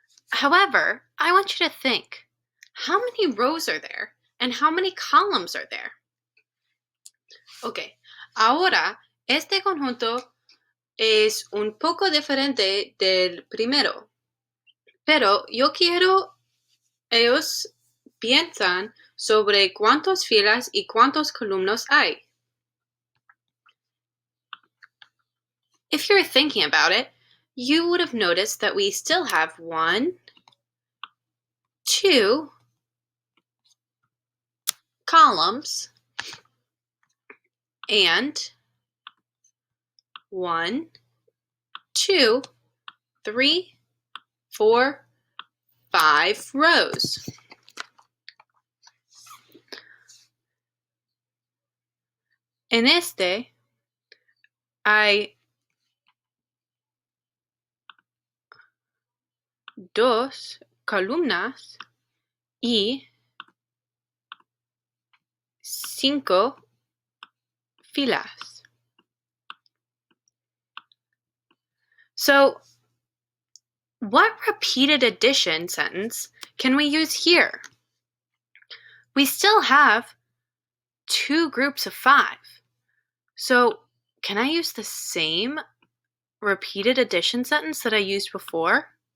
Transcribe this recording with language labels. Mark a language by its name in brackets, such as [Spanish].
[English] However, I want you to think, how many rows are there and how many columns are there? [Spanish] Okay, ahora este conjunto es un poco diferente del primero, pero yo quiero ellos piensan sobre cuántas filas y cuántos columnas hay. [English] If you're thinking about it, you would have noticed that we still have 1, 2 columns and 1, 2, 3, 4, 5 rows. [Spanish] En este hay 2 columnas y 5 filas. [English] So what repeated addition sentence can we use here? We still have 2 groups of 5. So can I use the same repeated addition sentence that I used before?